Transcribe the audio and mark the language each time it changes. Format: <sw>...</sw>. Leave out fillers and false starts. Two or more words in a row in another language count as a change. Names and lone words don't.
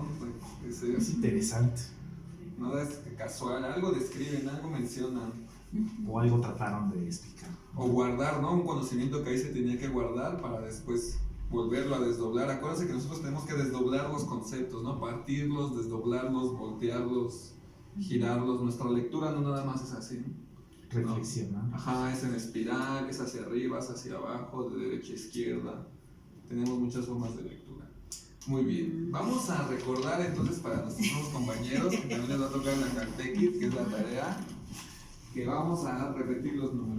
<es>Es interesante. No es casual, algo describen, algo mencionan. O algo trataron de explicar. O guardar, ¿no? Un conocimiento que ahí se tenía que guardar para después volverlo a desdoblar. Acuérdense que nosotros tenemos que desdoblar los conceptos, ¿no? Partirlos, desdoblarlos, voltearlos, girarlos. Nuestra lectura no nada más es así, ¿no? Reflexionar. Ajá, es en espiral, es hacia arriba, es hacia abajo, de derecha a izquierda. Tenemos muchas formas de lectura. Muy bien, vamos a recordar entonces para nuestros nuevos compañeros que también les va a tocar la Caltequit, que es la tarea, que vamos a repetir los números.</es>